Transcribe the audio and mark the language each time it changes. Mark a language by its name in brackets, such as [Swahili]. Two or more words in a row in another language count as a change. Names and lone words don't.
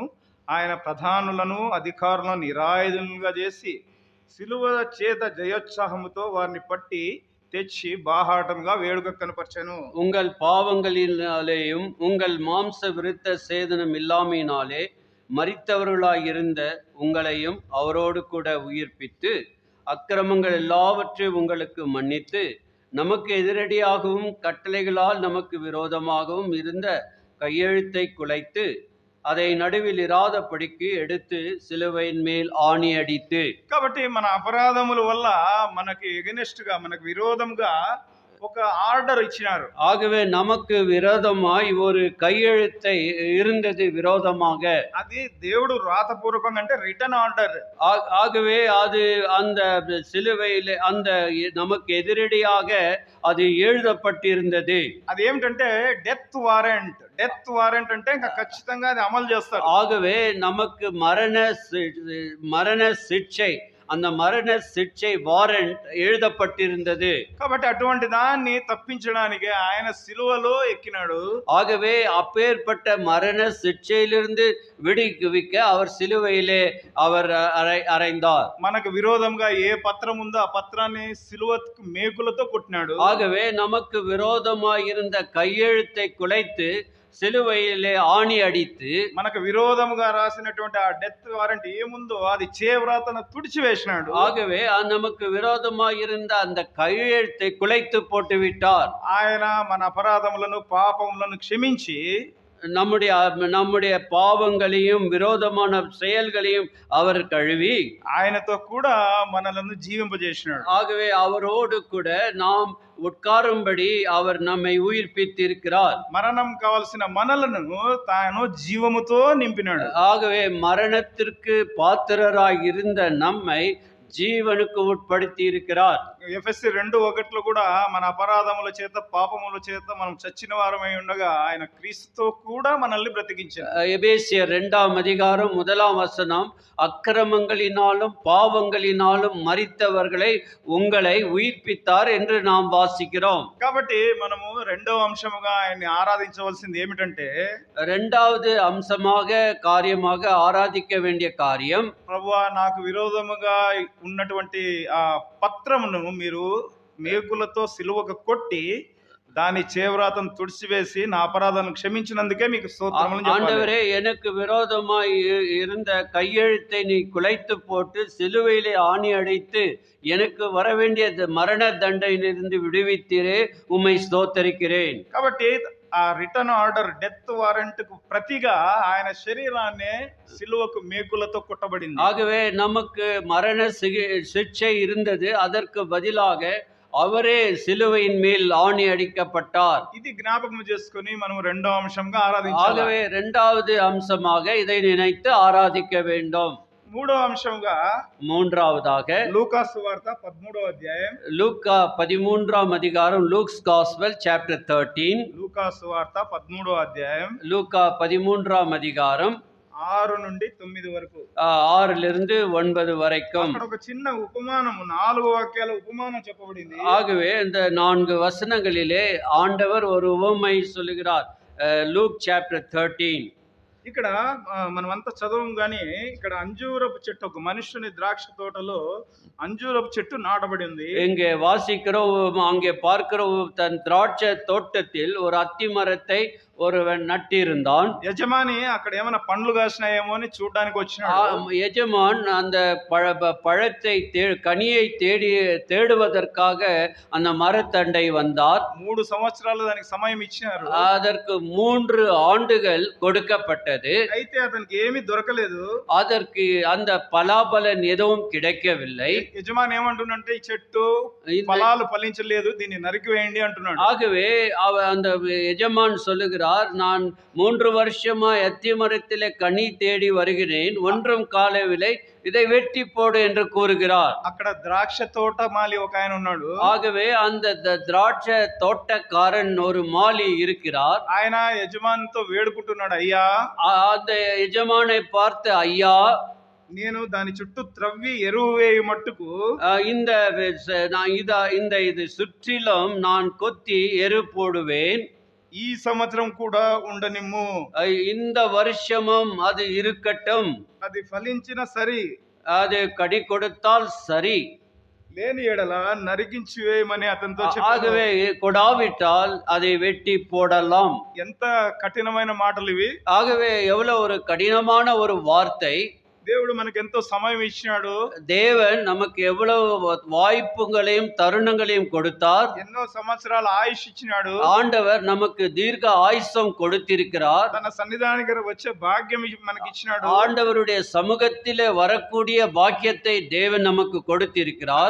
[Telugu] ఆయన ప్రధానులను అధికారులను నిరాయుధులుగా చేసి సిలువ చేత జయోత్సాహముతో వారిని పట్టి తెచ్చి బాహాటంగా వేడుక కనపరచెను. [Tamil] உங்கள் பாவங்களினாலேயும் உங்கள் மாம்ச விருத்த சேதனம் இல்லாமையினாலே மரித்தவர்களாய் இருந்த உங்களையும் அவரோடு கூட உயிர்ப்பித்து அக்கிரமங்கள் எல்லாவற்றையும் உங்களுக்கு மன்னித்து நமக்கு எதிரடியாகவும் கட்டளைகளால் நமக்கு விரோதமாகவும் இருந்த கையெழுத்தை குலைத்து அதை நடுவில் இராதபடிக்கு எடுத்து சிலுவையின் மேல் ஆணி அடித்து. [Telugu] కాబట్టి మన అపరాధముల వల్ల మనకి ఎగనెస్ట్ గా మనకు విరోధంగా ఒక ఆర్డర్ ఇచ్చినారు. [Tamil] ஆகவே நமக்கு விரோதமாய் ஒரு கையெழுத்தை இருந்தது விரோதமாக. [Telugu] అది దేవుడు రాతపూర్వకంగా అంటే [English] return order. [Tamil] ஆகவே அது அந்த சிலுவையிலே அந்த நமக்கு எதிரடியாக அது எழுதப்பட்டிருந்தது. [Telugu] అది ఏమిటంటే [English] death warrant. death warrant [Telugu] అంటే ఇంకా ఖచ్చితంగా అది అమలు చేస్తారు. [Tamil] ஆகவே நமக்கு மரண சிட்சை அந்த மரண சிட்சை வாரண்ட் எழுதப்பட்டிருந்தது. [Telugu] కాబట్టి అటువంటి దాన్ని తప్పించడానికి ఆయన సిలువలో ఎక్కినాడు. [Tamil] ஆகவே அப்பேற்பட்ட மரண சிட்சையிலிருந்து விடுவிக்க அவர் சிலுவையிலே அவர் அறைந்தார். [Telugu] మనకు విరోధంగా ఏ పత్రం ఉందో ఆ పత్రాన్ని సిలువ మేకులతో కొట్టినాడు. [Tamil] ஆகவே நமக்கு விரோதமாய் இருந்த கையெழுத்தை குலைத்து சிலுவையிலே ஆணி அடித்து [Telugu] మనకు విరోధముగా రాసినటువంటి ఆ [English] death warrant [Telugu] ఏముందో అది చేవ్రాతను తుడిచివేసినాడు. [Tamil] ஆகவே நமக்கு விரோதமாய் இருந்த அந்த கையெழுத்தை குலைத்து போட்டு விட்டார். [Telugu] ఆయన మన అపరాధములను పాపములను క్షమించి [Tamil] நம்முடைய பாவங்களையும் விரோதமான செயல்களையும் அவர் கழுவி [Telugu] ఆయనతో కూడా మనలను జీవింపజేసినాడు. [Tamil] ஆகவே அவரோடு கூட நாம் உட்காரும்படி அவர் நம்மை உயிர்ப்பித்திருக்கிறார். [Telugu] మరణం కావాల్సిన మనలను తాను జీవముతో నింపినాడు. [Tamil] ஆகவே மரணத்திற்கு பாத்திரராய் இருந்த நம்மை [Telugu] జీవనుకు ఉట్పడితి [Tamil] இருக்கிறார். [Telugu] ఎఫెసీ 2:1 కూడా మన అపరాధముల చేత పాపముల చేత మనం చచ్చిన వారమై ఉండగా ఆయన క్రీస్తుతో కూడా మనల్ని బ్రతికించారు. [Tamil] எபேசியர் 2ஆம் அதிகாரம் 1ஆம் வசனம், அக்கிரமங்களினாலும் பாவங்களினாலும் மரித்தவர்களை உங்களை உயிர்ப்பித்தார் என்று நாம் வாசிக்கிறோம். [Telugu] కాబట్టి మనము రెండవ అంశముగా ఆయన్ని ఆరాధించవలసింది ఏమిటంటే, [Tamil] இரண்டாவது அம்சமாக காரியமாக ஆராதிக்க வேண்டிய காரியம், [Telugu] ప్రభువా నాకు విరోధముగా ఉన్నటువంటి ఆ పత్రమును మీరు మేకులతో సిలువకు కొట్టి దాని చేవ్రాతను తుడిచివేసి నా అపరాధాలను క్షమించినందుకే మీకు స్తోత్రములు చెప్పాలి. [Tamil] ஆண்டவரே எனக்கு விரோதமாய் இருந்த கையெழுத்தை நீ குலைத்து போட்டு சிலுவையிலே ஆணி அடித்து எனக்கு வரவேண்டிய மரண தண்டையிலிருந்து விடுவித்தீரே, உம்மை ஸ்தோத்தரிக்கிறேன். [Telugu] కాబట్టి ఆ [English] return order death warrant [Telugu] కు ప్రతిగా ఆయన శరీరాన్ని సిలువకు మేకులతో కొట్టబడింది. [Tamil] ஆகவே நமக்கு மரண சிக்ஷை இருந்தது, அதற்கு பதிலாக அவரே சிலுவையின் மேல் ஆணி அடிக்கப்பட்டார். [Telugu] ఇది జ్ఞాపకం చేసుకొని మనం రెండో అంశంగా ఆరాధించాలి. [Tamil] ஆகவே இரண்டாவது அம்சமாக இதை நினைத்து ஆராதிக்க வேண்டும். [Telugu] మూడో అంశంగా [Tamil] மூன்றாவதாக [Telugu] లూకా సువార్త 13వ అధ్యాయం, [Tamil] லூக்கா 13ஆம் அதிகாரம், [English] Luke's gospel chapter 13, [Telugu] లూకా సువార్త 13వ అధ్యాయం [Tamil] லூக்கா 13ஆம் அதிகாரம் [Telugu] 6 నుండి 9 వరకు, [Tamil] 6லிருந்து 9 வரைக்கும். [Telugu] అక్కడ ఒక చిన్న ఉపమానము 4 వాక్యాల ఉపమానం చెప్పబడింది. [Tamil] ஆகவே இந்த 4 வசனங்களிலே ஆண்டவர் ஒரு உவமை சொல்லுகிறார். லூக் சாப்டர் 13. [Telugu] ఇక్కడ మనమంతా చదవం గానీ ఇక్కడ అంజూరపు చెట్టు, ఒక మనుషుని ద్రాక్ష తోటలో అంజూరపు చెట్టు నాటబడి ఉంది. [Tamil] இங்கே வாசிக்கிறோம், அங்கே பார்க்கிறோம், தன் திராட்சை தோட்டத்தில் ஒரு அத்தி மரத்தை ஒருவன் நட்டிருந்தான். [Telugu] యజమాని అక్కడ ఏమైనా పండ్లు కాసినాయేమో అని చూడడానికి వచ్చినాడు. [Tamil] எஜமான் அந்த பழத்தை கனியை தேடுவதற்காக அந்த மரத்தண்டை வந்தார். [Telugu] 3 సంవత్సరాలు దానికి సమయం ఇచ్చినారు. [Tamil] அதற்கு 3 ஆண்டுகள் கொடுக்கப்பட்டது. [Telugu] అయితే అతనికి ఏమీ దొరకలేదు. [Tamil] அதற்கு அந்த பலாபலன் எதுவும் கிடைக்கவில்லை. [Telugu] యజమాని ఏమంటున్నంటే ఈ చెట్టు ఫలాలు ఫలించలేదు, దీన్ని నరికివేయండి అంటున్నాడు. [Tamil] ஆகவே அந்த எஜமான் சொல்லுகிறார், நான் 3 வருஷமா அத்தி மரத்திலே கனி தேடி வருகிறேன், ஒன்றும் காணவில்லை, இதை வெட்டி போடு என்று கூறுகிறார். [Telugu] అక్కడ ద్రాక్ష తోట మాలి ఒక ఆయన ఉన్నాడు. [Tamil] ஆகவே அந்த திராட்சை தோட்டக்காரன் ஒரு மாலி இருக்கிறார். [Telugu] ఆయన యజమానితో వేడుకుంటున్నాడు, అయ్యా, [Tamil] அந்த எஜமானை பார்த்து, ஐயா, [Telugu] నేను దాని చుట్టూ త్రవ్వి ఎరువు వేయి మట్టుకు [Tamil] இது சுற்றிலும் நான் கொத்தி எரு போடுவேன், [Telugu] ఈ సంవత్సరం కూడా ఉండనిమ్ము, [Tamil] இந்த வருஷமும் அது இருக்கட்டும், [Telugu] అది ఫలించిన సరి, [Tamil] அது கடி கொடுத்தால் சரி, [Telugu] లేని ఎడల నరికించి వేయమని అతనితో చెప్పాడు. [Tamil] ஆகவே கொடாவிட்டால் அதை வெட்டி போடலாம். [Telugu] ఎంత కఠినమైన మాటలు ఇవి. [Tamil] ஆகவே எவ்வளவு ஒரு கடினமான ஒரு வார்த்தை. [Telugu] దేవుడు మనకు ఎంతో సమయం ఇచ్చినాడు. [Tamil] தேவன் நமக்கு எவ்வளவு வாய்ப்புகளையும் தருணங்களையும் கொடுத்தார். [Telugu] ఎన్నో సంవత్సరాల ఆయుష్ ఇచ్చినాడు. [Tamil] ஆண்டவர் நமக்கு தீர்க்க ஆயுசம் கொடுத்திருக்கிறார். [Telugu] తన సన్నిధానానికి వచ్చే భాగ్యం మనకి ఇచ్చినాడు. [Tamil] ஆண்டவருடைய சமூகத்திலே வரக்கூடிய பாக்கியத்தை தேவன் நமக்கு கொடுத்திருக்கிறார்.